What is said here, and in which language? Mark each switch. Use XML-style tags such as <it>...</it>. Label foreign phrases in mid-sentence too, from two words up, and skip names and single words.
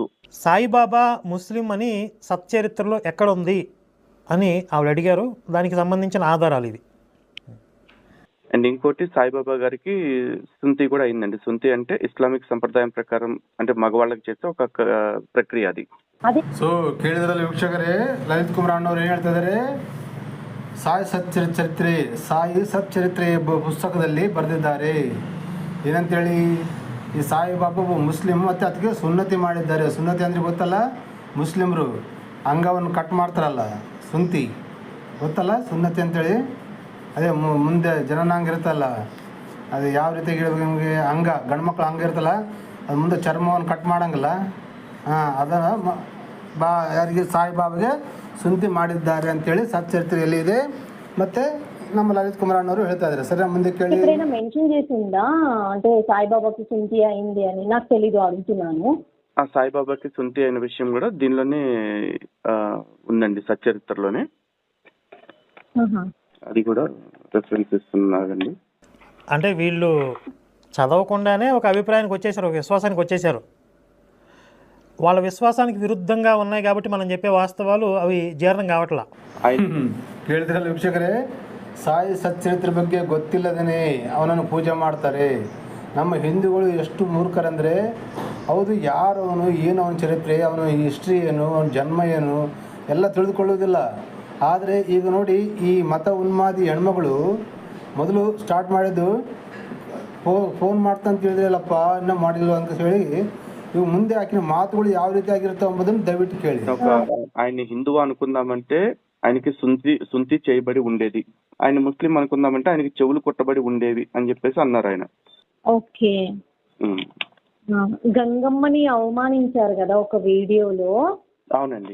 <te>సాయిబాబా ముస్లిం అని సచ్చరిత్రలో ఎక్కడ ఉంది అని ఆవిడ అడిగారు. దానికి సంబంధించిన ఆధారాలు ఇవి. అండ్ ఇంకోటి, సాయిబాబా గారికి సుంతి కూడా అయిందండి. సుంతి అంటే ఇస్లామిక్ సంప్రదాయం ప్రకారం అంటే మగవాళ్ళకి చేసే ఒక ప్రక్రియ అది.</te> <kn>ಸೊ ಕೇಳಿದ್ರಲ್ಲಿ ವೀಕ್ಷಕರೇ, ಲಲಿತ್ ಕುಮಾರ್ ಅಣ್ಣವ್ರು ಏನು ಹೇಳ್ತಾ ಇದ್ದಾರೆ, ಸಾಯಿ ಸಚ್ಚರಿತ್ರೆ ಪುಸ್ತಕದಲ್ಲಿ ಬರೆದಿದ್ದಾರೆ. ಏನಂತೇಳಿ, ಈ ಸಾಯಿಬಾಬಾ ಮುಸ್ಲಿಮ್ ಮತ್ತು ಅದಕ್ಕೆ ಸುನ್ನತಿ ಮಾಡಿದ್ದಾರೆ. ಸುನ್ನತಿ ಅಂದರೆ ಗೊತ್ತಲ್ಲ, ಮುಸ್ಲಿಮರು ಅಂಗವನ್ನು ಕಟ್ ಮಾಡ್ತಾರಲ್ಲ, ಸುಂತಿ ಗೊತ್ತಲ್ಲ, ಸುನ್ನತಿ ಅಂತೇಳಿ. ಅದೇ ಮುಂದೆ ಜನನಾಂಗ ಇರುತ್ತಲ್ಲ, ಅದು ಯಾವ ರೀತಿ ಹೇಳ್ಬೇಕು ನಿಮಗೆ, ಗಂಡ್ಮಕ್ಳು ಅಂಗ ಇರುತ್ತಲ್ಲ, ಅದು ಮುಂದೆ ಚರ್ಮವನ್ನು ಕಟ್ ಮಾಡಂಗಿಲ್ಲ, ಅದನ್ನು ಯಾರಿಗೆ ಸಾಯಿಬಾಬಾಗೆ ಸುಂತಿ ಮಾಡಿದ್ದಾರೆ ಅಂತೇಳಿ ಸಚ್ಚರಿತ್ರೆಯಲ್ಲಿ ಇದೆ. ಮತ್ತು ನಮ್ಮ లలిత్ కుమార్ అన్నವರು ಹೇಳ್ತಾ ఇದ್ದಾರೆ. ಸರೆ, ಮುಂದು ಕೇಳಿ.</kn> <te>ఎక్కడైనా మెన్షన్ చేసిందా అంటే సాయిబాబాకి సుంతి అయింది అని? నాకు తెలీదు, అడుగుతున్నాను. ఆ సాయిబాబాకి సుంతి అయిన విషయం కూడా దీనిలోనే ఉందండి, సచ్చరిత్రలోనే. అది కూడా రెఫరెన్స్ ఇస్తున్నారండి. అంటే వీళ్ళు చదవకుండానే ఒక అభిప్రాయానికి వచ్చేసారు, ఒక విశ్వాసానికి వచ్చేసారు. వాళ్ళ విశ్వాసానికి విరుద్ధంగా ఉన్నాయి కాబట్టి మనం చెప్పే వాస్తవాలు అవి జీర్ణం కావట్లా.</te> <kn>ಕೇಳಿದ್ರಲ್ಲ ವೀಕ್ಷಕರೇ, ಸಾಯಿ ಸಚ್ಚರಿತ್ರೆ ಬಗ್ಗೆ ಗೊತ್ತಿಲ್ಲದೇ ಅವನನ್ನು ಪೂಜೆ ಮಾಡ್ತಾರೆ. ನಮ್ಮ ಹಿಂದೂಗಳು ಎಷ್ಟು ಮೂರ್ಖರಂದರೆ, ಹೌದು, ಯಾರು ಅವನು, ಏನು ಅವನ ಚರಿತ್ರೆ, ಅವನ ಹಿಸ್ಟ್ರಿ ಏನು, ಅವನ ಜನ್ಮ ಏನು ಎಲ್ಲ ತಿಳಿದುಕೊಳ್ಳುವುದಿಲ್ಲ. ಆದರೆ ಈಗ ನೋಡಿ, ಈ ಮತ ಉನ್ಮಾದಿ ಹೆಣ್ಮಗಳು ಮೊದಲು ಸ್ಟಾರ್ಟ್ ಮಾಡಿದ್ದು ಫೋನ್ ಮಾಡ್ತಾ ಅಂತ ಹೇಳಿದ್ರಲ್ಲಪ್ಪ, ಇನ್ನೂ ಮಾಡಿಲ್ವ ಅಂತ ಹೇಳಿ ಇವು ಮುಂದೆ ಆಕಿನ ಮಾತುಗಳು ಯಾವ ರೀತಿ ಆಗಿರ್ತಾವ ಎಂಬುದನ್ನು ದಯವಿಟ್ಟು ಕೇಳಿ.</kn> <te>ఆయన హిందువు అనుకుందామంటే ఆయనకి సుంతి చేయబడి ఉండేది, ఆయన ముస్లిం అనుకుందామంటే ఆయనకి చెవులు కొట్టబడి ఉండేవి అని చెప్పేసి అన్నారు ఆయన. ఓకే. గంగమ్మని అవమానించారు కదా ఒక వీడియోలో. అవునండి.</te>